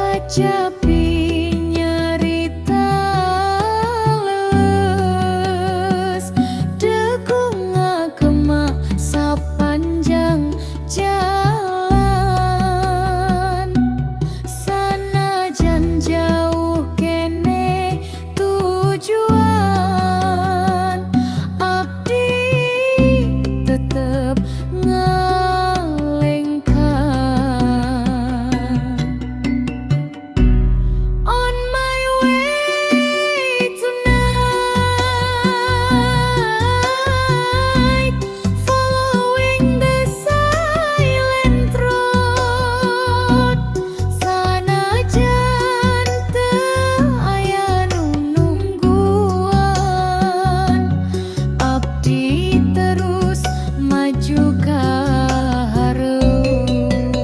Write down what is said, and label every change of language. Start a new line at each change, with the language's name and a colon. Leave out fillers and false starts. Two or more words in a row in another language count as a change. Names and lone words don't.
Sundanese: Kacapi nyarita leus degung ngagema sapanjang jalan sanajan jauh kene tujuan abdi tetep
English: on my way tonight, following the silent road.
Sundanese: Sanajan teu aya nu nungguan, abdi terus maju ka hareup.